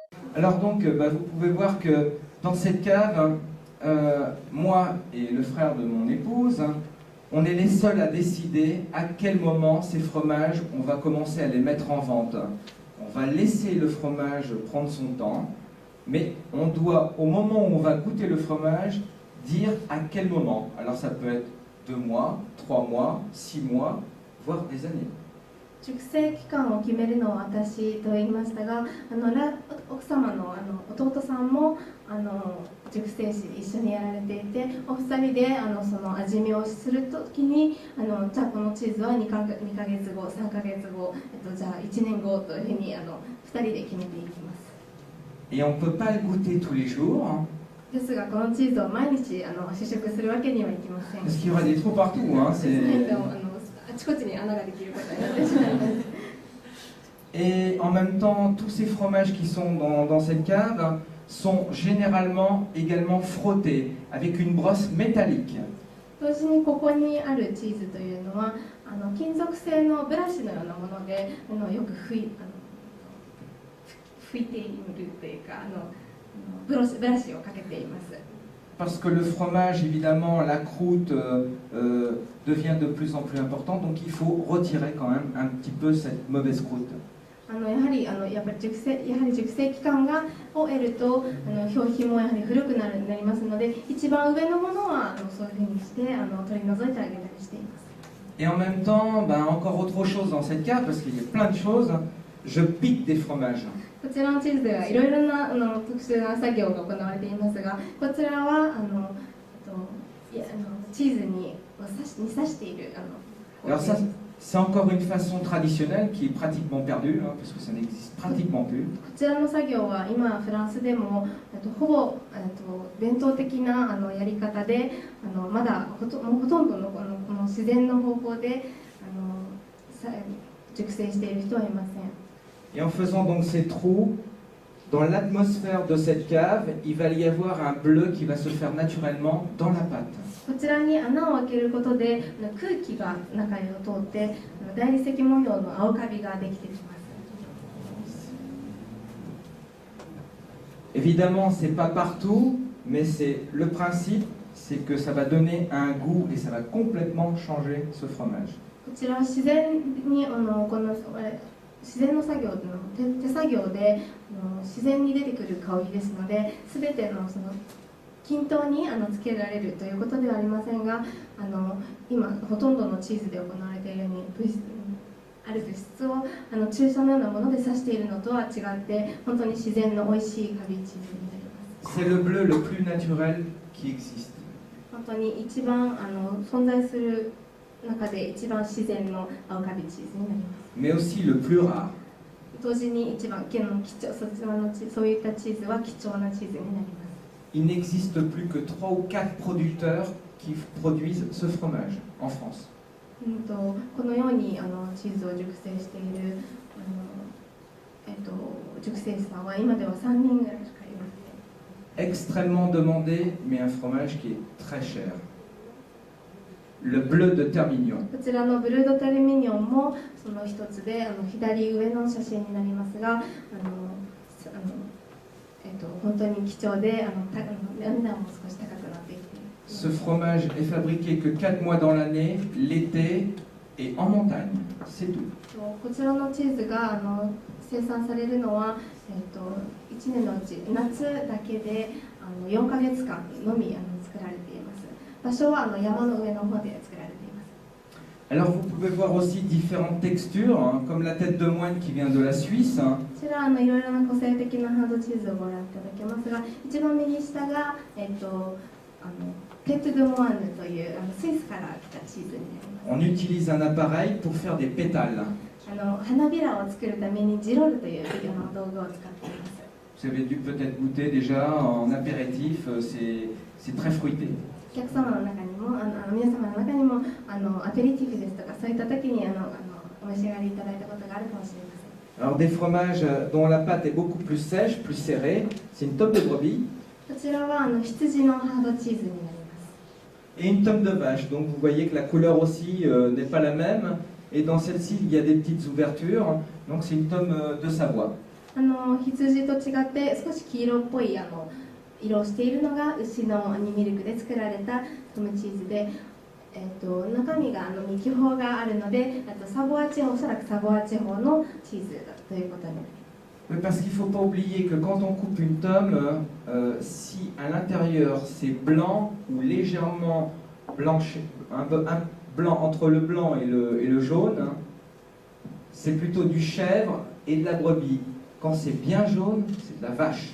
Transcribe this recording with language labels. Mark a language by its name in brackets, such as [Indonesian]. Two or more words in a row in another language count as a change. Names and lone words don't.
[French] Alors donc, vous pouvez voir que dans cette cave, moi et le frère de mon épouse, on est les seuls à décider à quel moment ces fromages, on va commencer à les mettre en vente. On va laisser le fromage prendre son temps, mais on doit, au moment où on va goûter le fromage, dire à quel moment. Alors ça peut être 2 mois, 3 mois, 6 mois, voire des années. [Japanese] 熟成期間を決めるのは私と言いましたが、奥様の弟さんも熟成師一緒にやられていて、お二人でその味見をするときにじゃあこのチーズは2ヶ月後、3ヶ月後、じゃあ1年後というふうに2人で決めていきます。 [French] Et on ne peut pas le goûter tous les jours. [Japanese] ですがこのチーズを毎日試食するわけにはいきません。 [French] Parce qu'il y aura des trous partout. [Japanese] あちこちに穴ができることになってしまいます。 [French] Et en même temps, tous ces fromages qui sont dans cette cave sont généralement également frottés avec une brosse métallique. [Japanese] 同時にここにあるチーズというのは金属製のブラシのようなものでよく拭いているというかブラシをかけています。 [French] Parce que le fromage, évidemment, la croûte devient de plus en plus importante, donc il faut retirer quand même un petit peu cette mauvaise croûte. [Japanese] やっぱり熟成期間を得ると表皮もやはり古くなりますので、一番上のものはそういうふうにして取り除いてあげたりしています。 [French] Et en même temps, encore autre chose dans cette cave, parce qu'il y a plein de choses, je pique des fromages. [Japanese] こちらのチーズではいろいろな特殊な作業が行われていますが、こちらはチーズに刺している [French] Alors ça, c'est encore une façon traditionnelle qui est pratiquement perdue, parce que ça n'existe pratiquement plus. [Japanese] こちらの作業は今フランスでもほぼ伝統的なやり方でまだほとんどのこの自然の方法で熟成している人はいません。 [French] Et en faisant donc ces trous, dans l'atmosphère de cette cave, il va y avoir un bleu qui va se faire naturellement dans la pâte. [Japanese] こちらに穴を開けることで空気が中へ通って大理石模様の青カビができてきます。 [French] Évidemment, c'est pas partout, mais c'est le principe, c'est que ça va donner un goût et ça va complètement changer ce fromage. [Japanese] こちらは自然に自然の作業の手作業で自然に出てくる香りですので、全ての均等につけられるということではありませんが、今ほとんどのチーズで行われているようにある物質を注射のようなもので刺しているのとは違って本当に自然の美味しいカビチーズになります。 [French] C'est le bleu le plus naturel qui existe. [Japanese] 本当に一番存在する中で一番自然の青カビチーズになります。 [French] Mais aussi le plus rare. [Japanese] 同時に一番貴重そういったチーズは貴重なチーズになります。 [French] Il n'existe plus que 3 ou 4 producteurs qui produisent ce fromage en France. [Japanese] このようにチーズを熟成している熟成師さんは今では3人ぐらいしかいません。 [French] Extrêmement demandé, mais un fromage qui est très cher. Le bleu de Termignon. [Japanese] こちらのブルードテルミニョンもその一つで左上の写真になりますが本当に貴重で値段も少し高くなっていて。 [French] Ce fromage est fabriqué que 4 mois dans l'année, l'été et en montagne. C'est tout. [Japanese] こちらのチーズが生産されるのは、1年のうち夏だけで4ヶ月間のみ作られています。場所は山の上の方で作られています。 [French] Alors vous pouvez voir aussi différentes textures, comme la tête de moine qui vient de la Suisse. [Japanese] こちらいろいろな個性的なハードチーズをご覧いただけますが、一番右下がテッド・ド・モアンヌというスイスから来たチーズになります。 [French] On utilise un appareil pour faire des pétales. [Japanese] 花びらを作るためにジロールという道具を使っています。 [French] Vous avez dû peut-être goûter déjà en apéritif, c'est très fruité. [Japanese] お客様の中にも皆様の中にもアペリティフですとかそういった時にお召し上がりいただいたことがあるかもしれません。 [French] Alors des fromages dont la pâte est beaucoup plus sèche, plus serrée, c'est une tome de brebis. [Japanese] こちらは羊のハードチーズになります。 [French] Et une tome de vache, donc vous voyez que la couleur aussi n'est pas la même. Et dans celle-ci, il y a des petites ouvertures, donc c'est une tome de Savoie. [Japanese] 羊と違って少し黄色っぽい色をしているのが牛のミルクで作られたトムチーズで、中身がミキホがあるので、サボア地方、おそらくサボア地方のチーズだということになります。 [French] Parce qu'il ne faut pas oublier que quand on coupe une tome, si à l'intérieur c'est blanc ou légèrement blanche, un blanc entre le blanc et le jaune, c'est plutôt du chèvre et de la brebis. Quand c'est bien jaune, c'est de la vache.